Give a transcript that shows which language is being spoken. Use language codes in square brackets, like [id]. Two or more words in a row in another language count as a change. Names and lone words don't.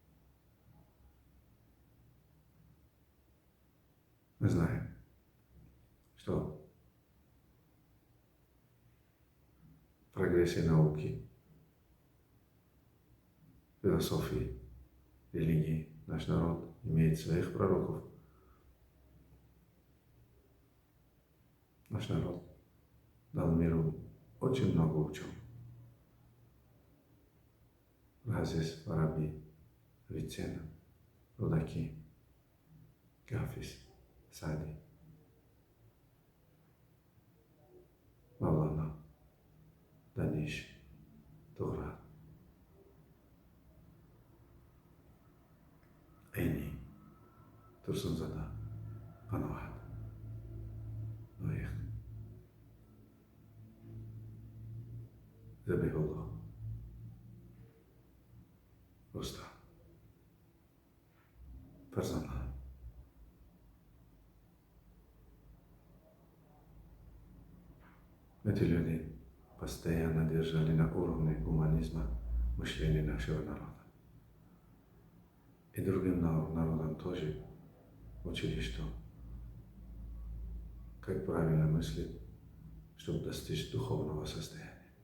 [ru] Мы знаем, что в прогрессе науки, философии, религии наш народ имеет своих пророков. Наш народ дал миру очень много ученых. Газис, Фараби, Авиценна, Рудаки, Гафис, Сади, Мавлана, Даниш, Туград, Эйни, Турсунзада, Ануат, Ноих, Забихуллах, Рустам, Фарзана. Эти люди постоянно держали на уровне гуманизма мышления нашего народа. И другим народам тоже учили, что как правильно мыслить, чтобы достичь духовного состояния.